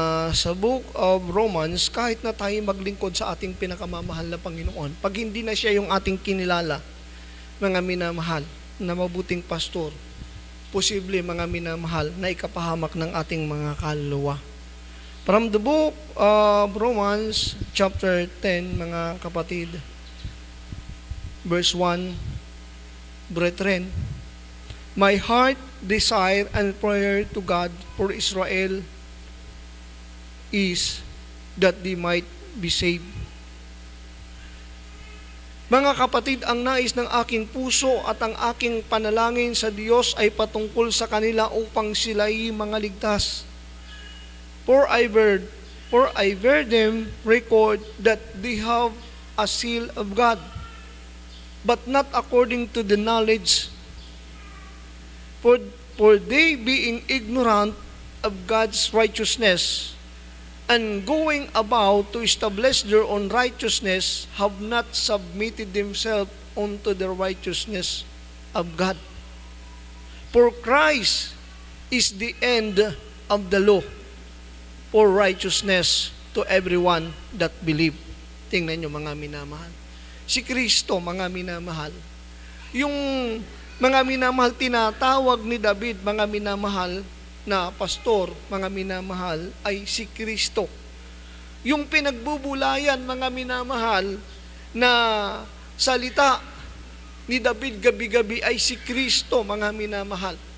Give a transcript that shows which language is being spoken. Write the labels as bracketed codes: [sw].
[tl] Sa book of Romans, kahit na tayo maglingkod sa ating pinakamamahal na Panginoon, pag hindi na siya yung ating kinilala, mga minamahal, na mabuting pastor, posible, mga minamahal, na ikapahamak ng ating mga kaluluwa. [en] From the book of Romans, chapter 10, [tl] mga kapatid, [en] verse 1, brethren, my heart desire and prayer to God for Israel is that they might be saved. [tl] Mga kapatid, ang nais ng aking puso at ang aking panalangin sa Diyos ay patungkol sa kanila upang sila'y mga ligtas. [en] For I bear them record that they have a seal of God, but not according to the knowledge. For they, being ignorant of God's righteousness, and going about to establish their own righteousness, have not submitted themselves unto the righteousness of God. For Christ is the end of the law for righteousness to everyone that believe. [tl] Tingnan nyo, mga minamahal. Si Kristo, mga minamahal. Yung mga minamahal, tinatawag ni David, mga minamahal, na pastor, mga minamahal, ay si Kristo. Yung pinagbubulayan, mga minamahal, na salita ni David gabi-gabi ay si Kristo, mga minamahal.